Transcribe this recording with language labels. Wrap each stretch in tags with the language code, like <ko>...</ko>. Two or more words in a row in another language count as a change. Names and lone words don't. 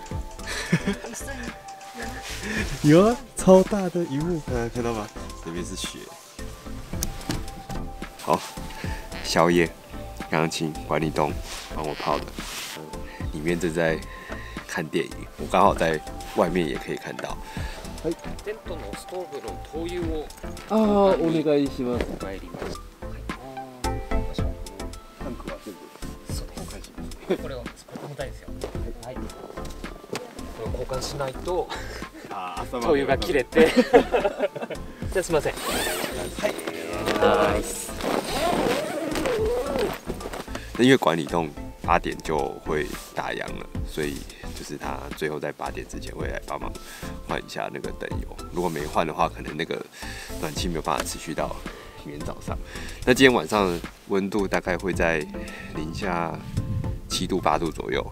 <zh>有啊，超大的荧幕，大家看到吗？这边是雪。好，宵夜，刚刚请管理栋帮我泡的，里面正在看电影，我刚好在外面也可以看到。</zh> <ja>はい。テントのストーブの灯油をお願いします。参ります。タンクは全部交換します。これを重たいですよ。はい。交換しないと灯油が切れてじゃあすみません。はい。ナイス。</ja> <zh>因为管理栋8点就会打烊了，所以就是他最后在8点之前会来帮忙换一下那个灯油。如果没换的话，可能那个暖气没有办法持续到明天早上。那今天晚上温度大概会在零下7度8度左右。</zh>